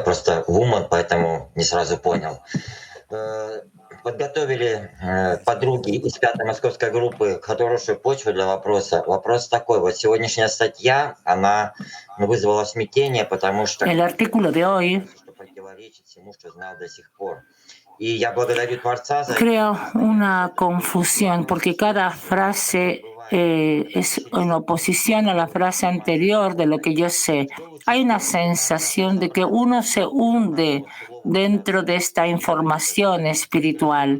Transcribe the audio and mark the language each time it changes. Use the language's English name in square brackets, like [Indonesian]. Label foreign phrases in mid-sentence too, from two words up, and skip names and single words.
[Russian] Просто вумен, поэтому не сразу понял. Подготовили подруги из 5-й московской группы хорошую почву для вопроса. Вопрос такой, вот сегодняшняя статья, она вызвала смятение, потому что противоречит всему, что знал до сих пор. [Spanish] Creo una confusión porque cada frase es en oposición a la frase anterior de lo que yo sé. Hay una sensación de que uno se hunde dentro de esta información espiritual.